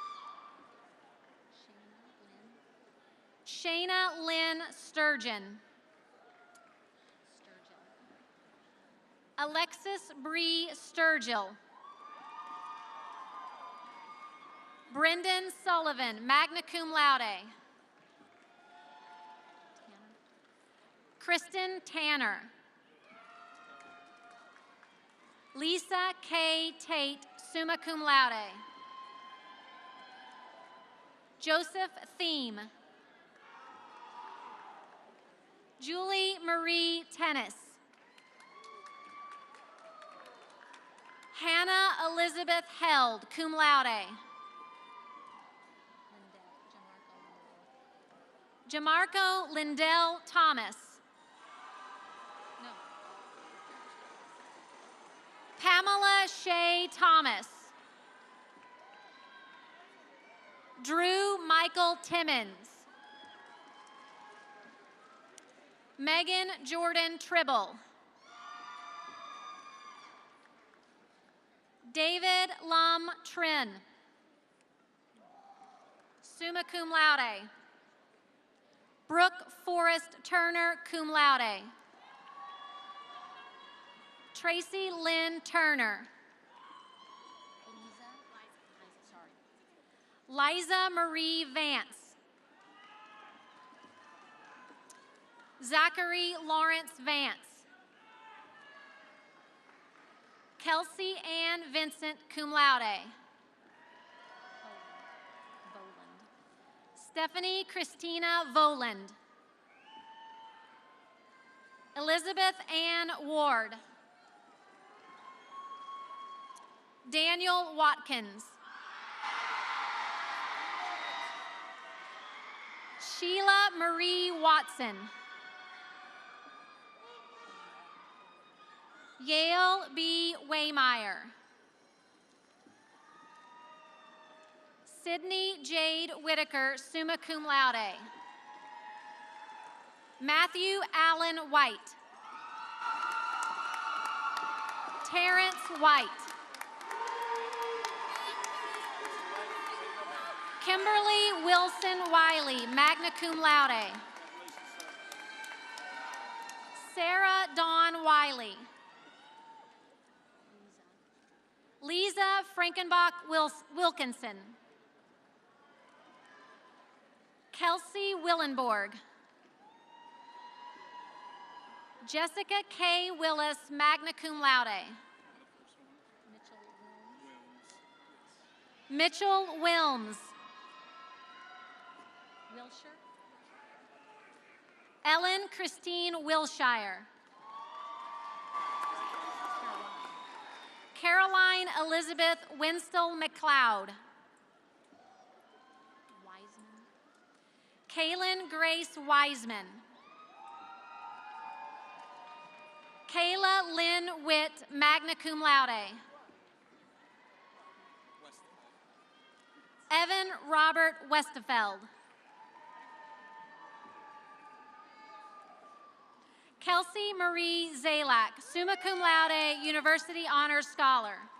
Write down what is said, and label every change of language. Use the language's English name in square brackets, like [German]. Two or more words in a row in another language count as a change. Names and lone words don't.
[English] Shayna Lynn Sturgeon. Alexis Bree Sturgill. Brendan Sullivan, [Latin] magna cum laude. [English] Kristen Tanner. Lisa K. Tate, [Latin] summa cum laude. Joseph Thiem. [English] Julie Marie Tennis. Hannah Elizabeth Held, [Latin] cum laude. [English] Jamarco Lindell Thomas. No. Pamela Shea Thomas. Drew Michael Timmons. Megan Jordan Tribble. David Lum Trin, [Latin] summa cum laude. [English] Brooke Forrest Turner, [Latin] cum laude. [English] Tracy Lynn Turner. Liza Marie Vance. Zachary Lawrence Vance. Kelsey Ann Vincent, [Latin] cum laude. [English] Stephanie Christina Voland. Elizabeth Ann Ward. Daniel Watkins. Sheila Marie Watson. Yale B. Waymeyer. Sydney Jade Whitaker, [Latin] summa cum laude. [English] Matthew Allen White. Terrence White. Kimberly Wilson Wiley, [Latin] magna cum laude. [English] Sarah Dawn Wiley. Lisa Frankenbach Wilkinson. Kelsey Willenborg. Jessica K. Willis, [Latin] magna cum laude. Mitchell Wilms. [English] Wilshire. Ellen Christine Wilshire. Caroline Elizabeth Winston McLeod. Kaylin Grace Wiseman. Kayla Lynn Witt, [Latin] magna cum laude. [English] Evan Robert Westefeld. Kelsey Marie Zalak, [Latin] summa cum laude, [English] University Honors Scholar.